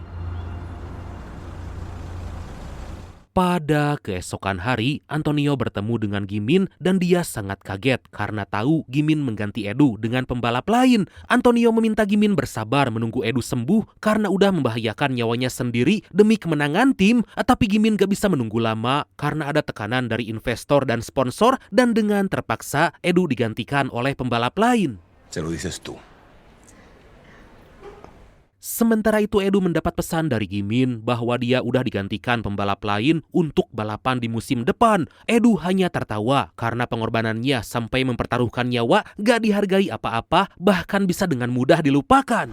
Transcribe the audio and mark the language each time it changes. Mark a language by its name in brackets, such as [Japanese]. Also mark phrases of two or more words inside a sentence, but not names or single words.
[Indonesian] Pada keesokan hari, Antonio bertemu dengan Gimin dan dia sangat kaget karena tahu Gimin mengganti Edu dengan pembalap lain. Antonio meminta Gimin bersabar menunggu Edu sembuh karena udah membahayakan nyawanya sendiri demi kemenangan tim. Tapi Gimin gak bisa menunggu lama karena ada tekanan dari investor dan sponsor dan dengan terpaksa Edu digantikan oleh pembalap lain. [Spanish] Se lo dices tú. [Indonesian] Sementara itu Edu mendapat pesan dari Gimin bahwa dia udah digantikan pembalap lain untuk balapan di musim depan. Edu hanya tertawa karena pengorbanannya sampai mempertaruhkan nyawa gak dihargai apa-apa, bahkan bisa dengan mudah dilupakan.